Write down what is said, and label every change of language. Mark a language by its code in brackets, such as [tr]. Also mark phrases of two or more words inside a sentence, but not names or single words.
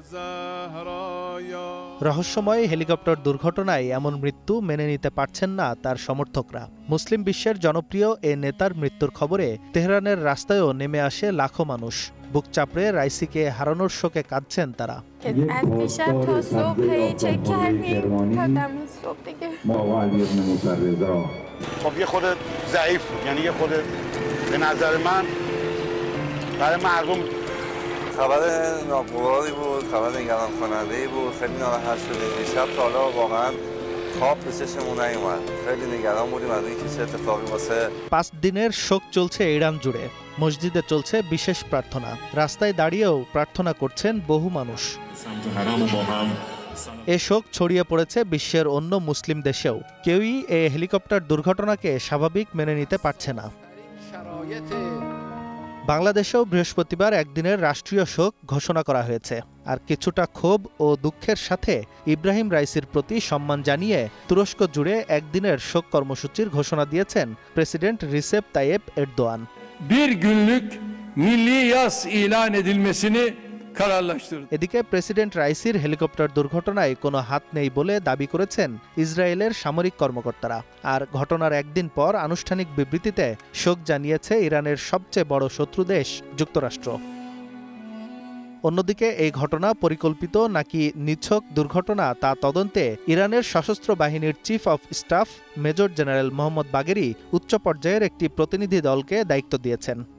[bn] রহস্যময় হেলিকপ্টার দুর্ঘটনায় এমন মৃত্যু মেনে নিতে পারছেন না তার সমর্থকরা। মুসলিম বিশ্বের জনপ্রিয় এ নেতার মৃত্যুর খবরে তেহরানের রাস্তায়ও নেমে আসে লাখো মানুষ। বুক চাপড়ে রাইসিকে হারানোর শোকে কাঁদছেন তারা। [fa] خبر ناگواری بود، خبر نگران کننده‌ای بود. خیلی ناراحت شدیم. دیشب تا حالا واقعا خواب به چشمون نیومد. خیلی نگران بودیم از اینکه چه اتفاقی واسه [bn] 5 দিনের শোক চলছে ইরান জুড়ে। মসজিদে চলছে বিশেষ প্রার্থনা। রাস্তায় দাঁড়িয়েও প্রার্থনা করছেন বহু মানুষ। এ শোক ছড়িয়ে পড়েছে বিশ্বের অন্য মুসলিম দেশেও। কেউই এ হেলিকপ্টার দুর্ঘটনাকে স্বাভাবিক মেনে নিতে পারছে না। বাংলাদেশেও বৃহস্পতিবার একদিনের রাষ্ট্রীয় শোক ঘোষণা করা হয়েছে। আর কিছুটা ক্ষোভ ও দুঃখের সাথে ইব্রাহিম রাইসির প্রতি সম্মান জানিয়ে তুরস্ক জুড়ে একদিনের শোক কর্মসূচির ঘোষণা দিয়েছেন প্রেসিডেন্ট রিসেপ তাইয়েপ এরদোয়ান। [tr] Bir günlük milli yas ilan edilmesini kararlaştırdı। [bn] এদিকে প্রেসিডেন্ট রাইসির হেলিকপ্টার দুর্ঘটনায় কোনো হাত নেই বলে দাবি করেছেন ইসরায়েলের সামরিক কর্মকর্তারা। আর ঘটনার একদিন পর আনুষ্ঠানিক বিবৃতিতে শোক জানিয়েছে ইরানের সবচেয়ে বড় শত্রু দেশ যুক্তরাষ্ট্র। অন্যদিকে এই ঘটনা পরিকল্পিত নাকি নিছক দুর্ঘটনা তা তদন্তে ইরানের সশস্ত্র বাহিনীর [en] chief of staff [bn] মেজর জেনারেল মোহাম্মদ বাগেরি উচ্চ পর্যায়ের একটি প্রতিনিধি দলকে দায়িত্ব দিয়েছেন।